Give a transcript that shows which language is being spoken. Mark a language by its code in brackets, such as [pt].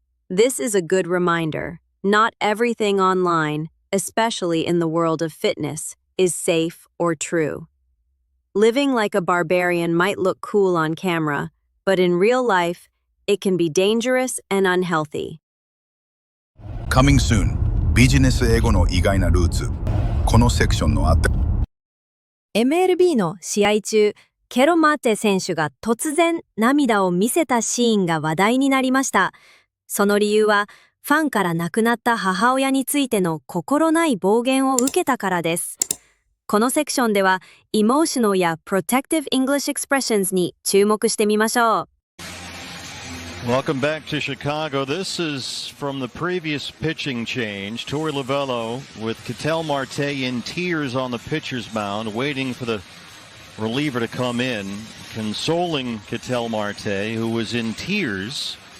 [en] This is a good reminder. Not everything online, especially in the world of fitness, is safe or true. Living like a barbarian might look cool on camera, but in real life, it can be dangerous and unhealthy. Coming soon. [ja] ビジネス英語の意外なルーツ。このセクションの後。 MLB の試合中、ケロマーテ選手が突然涙を見せたシーンが話題になりました。その理由は、ファンから亡くなった母親についての心ない暴言を受けたからです。このセクションでは、emotional や [en] protective English expressions [ja] に注目してみましょう。 [en] Welcome back to Chicago. This is from the previous pitching change. Torey Lovullo with Ketel Marte in tears on the pitcher's mound, waiting for the reliever to come in, consoling Ketel Marte, who was in tears.